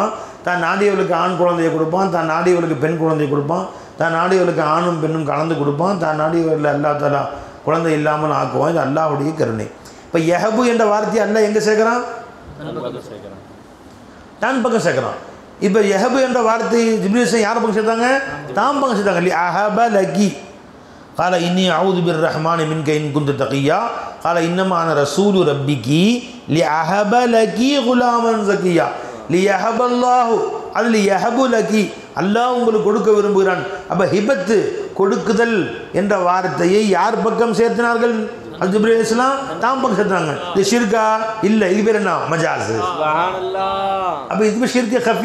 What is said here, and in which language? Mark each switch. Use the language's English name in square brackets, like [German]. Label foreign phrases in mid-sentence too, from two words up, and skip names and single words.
[Tamil] தான் நாடியவர்களுக்கு ஆண் குழந்தையை கொடுப்பான், தான் நாடியவர்களுக்கு பெண் குழந்தையை கொடுப்பான், தான் நாடியவர்களுக்கு ஆணும் பெண்ணும் கலந்து கொடுப்பான், தான் நாடியவர்கள் அல்லாஹ் தஆலா குழந்தை இல்லாமல் ஆக்குவான். இது அல்லாஹ்வுடைய கருணை. இப்போ யஹபு என்ற வார்த்தையை அல்லாஹ் எங்கே சேர்க்குறான்? தான் பக்கம் சேர்க்குறான். இப்போ யஹபு என்ற வார்த்தை ஜிப்ரீல் யார் பக்கம் சேர்த்தாங்க? தான் பக்கம் சேர்த்தாங்க. [Arabic] لأهب لكِ قال إني أعوذ بالرحمن منك إن كنت تقيا قال إنما أنا رسول ربك لأهب لك غلاما زكيا ليهب الله அது يهب لكِ, [Tamil] அல்லாஹ் உங்களுக்கு கொடுக்க விரும்புகிறான். அப்போ ஹிபத்து கொடுக்குதல் என்ற வார்த்தையை யார் பக்கம் சேர்த்தினார்கள்? ஜிப்ரீல் அலைஹிஸ்ஸலாம் தாம் பக்கம் சேர்த்தாங்க. இது ஷிர்கா இல்லை, இது பேர் என்ன? மஜாஸ். அப்போ இது [Arabic] شرك خفي.